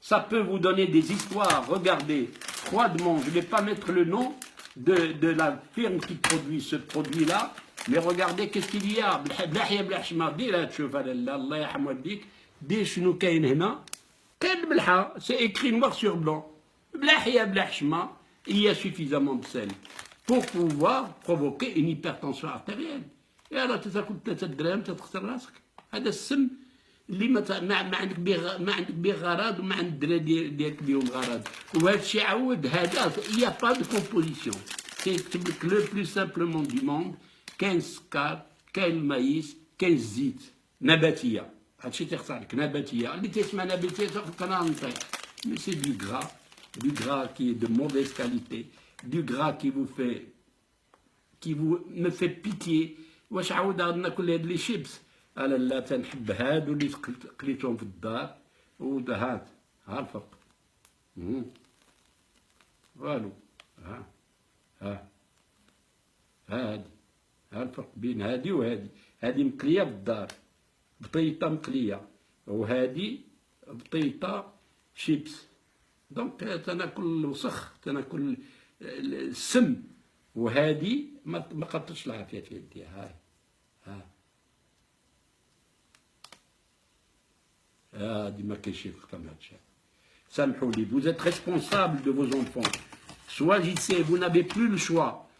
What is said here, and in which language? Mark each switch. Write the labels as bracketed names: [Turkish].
[French] Ça peut vous donner des histoires. Regardez, froidement, je ne vais pas mettre le nom de la firme qui produit ce produit-là, mais regardez qu'est-ce qu'il y a. [Arabic] بلحية بالحشمة ديرها تشوف هذا الله يرحم والديك دير شنو كاين هنا كاين بالحا [French] c'est écrit noir sur blanc [Arabic] بلحية بالحشمة [French] il y a suffisamment de sel pour pouvoir provoquer une hypertension artérielle. Et alors [Arabic] تاكل 3 دراهم تخسر راسك. هذا السم اللي ما عندك به غرض وما عند الدراري ديالك بهم غرض. وهذا الشيء عاود هذا [French] il y a pas de composition. C'est le plus simplement du monde. [Arabic] كاين السكر، كاين المايس، كاين الزيت نباتيه. هادشي تيخسر لك نباتيه، اللي تسمع نباتيه تفكر انا نطيح. [French] Mais c'est du gras qui est de mauvaise qualité, du gras qui me fait pitié. [Arabic] واش عاود ناكل هاد لي شيبس؟ انا لا تنحب هادو اللي قليتهم في الدار ودهات ها الفرق. والو هادي ها الفرق بين هادي وهادي. هادي مقليه بالدار بطيطه مقليه وهادي بطيطه شيبس. دونك تناكل الوسخ تناكل السم وهادي ما قطش العافيه في يدي. هاي هادي ما كاينش شي كما هادشي. سامحوا لي. [French] Vous êtes responsable de vos enfants. Choisissez, vous n'avez plus le choix.